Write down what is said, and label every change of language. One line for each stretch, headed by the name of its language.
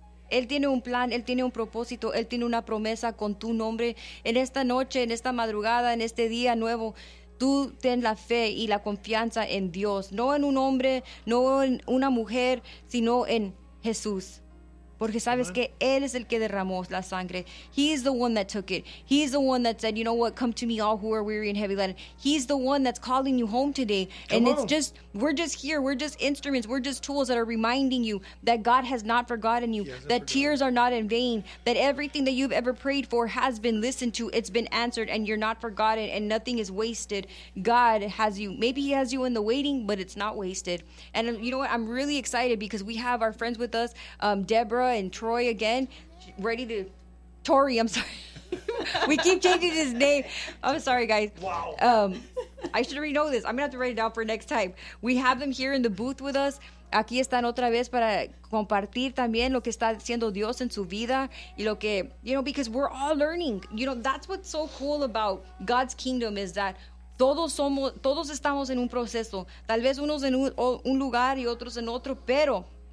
Spanish: Él tiene un plan, Él tiene un propósito, Él tiene una promesa con tu nombre. En esta noche, en esta madrugada, en este día nuevo, tú ten la fe y la confianza en Dios, no en un hombre, no en una mujer, sino en Jesús. Porque sabes que Él es el que derramó la sangre.
English: He's the one that took it. He's the one that said, you know what, come to me all who are weary and heavy laden. He's the one that's calling you home today. We're just here. We're just instruments. We're just tools that are reminding you that God has not forgotten you, that tears are not in vain, that everything that you've ever prayed for has been listened to. It's been answered, and you're not forgotten, and nothing is wasted. God has you. Maybe He has you in the waiting, but it's not wasted. And you know what? I'm really excited because we have our friends with us, Deborah, and Troy again, ready to Tori. I'm sorry, we keep changing his name. I'm sorry, guys. Wow, I should already know this. I'm gonna have to write it down for next time. We have them here in the booth with us.
Spanish: Aquí están otra vez para compartir también lo que está haciendo Dios en su vida y lo que,
English: you know, because we're all learning. You know, that's what's so cool about God's kingdom is that.
Spanish: Todos estamos en un proceso. Tal vez unos en un lugar y otros en otro, pero.